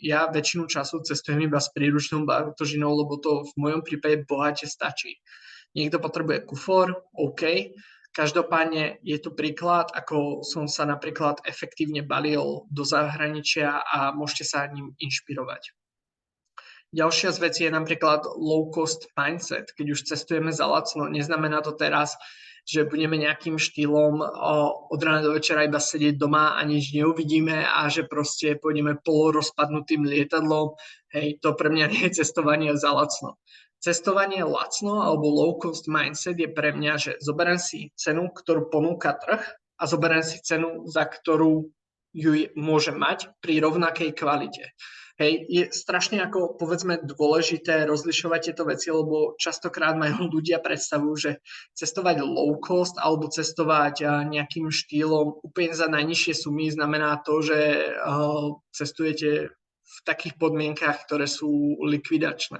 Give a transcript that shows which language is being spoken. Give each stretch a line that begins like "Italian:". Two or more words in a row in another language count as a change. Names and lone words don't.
Slovak: Ja väčšinu času cestujem iba s príručnou batožinou, lebo to v mojom prípade bohate stačí. Niekto potrebuje kufor, OK. Každopádne je tu príklad, ako som sa napríklad efektívne balil do zahraničia a môžete sa ním inšpirovať. Ďalšia z vecí je napríklad
English: low cost mindset.
Slovak: Keď už cestujeme za lacno, neznamená to teraz, že budeme nejakým štýlom od rána do večera iba sedieť doma a nič neuvidíme a že proste pôjdeme polorozpadnutým lietadlom. Hej, to pre mňa nie je cestovanie za lacno. Cestovanie lacno alebo
English: low cost mindset
Slovak: je pre mňa, že zoberiem si cenu, ktorú ponúka trh a zoberiem si cenu, za ktorú ju môžem mať pri rovnakej kvalite. Hej, je strašne ako povedzme dôležité rozlišovať tieto veci, lebo častokrát majú ľudia predstavu, že cestovať
English: low cost
Slovak: alebo cestovať nejakým štýlom úplne za najnižšie sumy znamená to, že cestujete v takých podmienkach, ktoré sú likvidačné.